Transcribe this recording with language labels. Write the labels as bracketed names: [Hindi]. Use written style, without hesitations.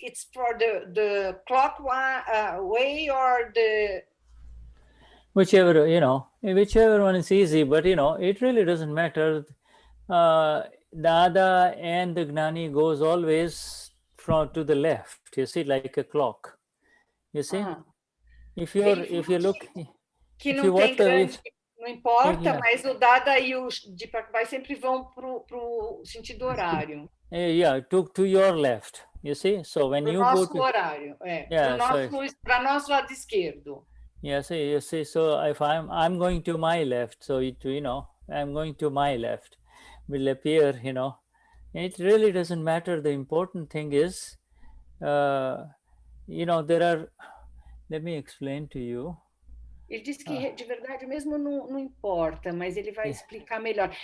[English] It's for the clockwise way or the... Whichever one is easy, but it really doesn't matter. Dada and the Gnani goes always to the left, you see, like a clock. You see? If you look... [Portuguese] Que não tem grande... Não importa, mas o Dada e o Impecável sempre vão para o sentido horário. [English] Yeah, to your left, you see? So when you go to... [Portuguese] horário, para nosso lado esquerdo. [English] Yeah, you see, so if I'm going to my left, so I'm going to my left, will appear, it really doesn't matter. The important thing is, there are, let me explain to you. [Portuguese] Ele disse que, de verdade, mesmo não importa, mas ele vai explicar melhor.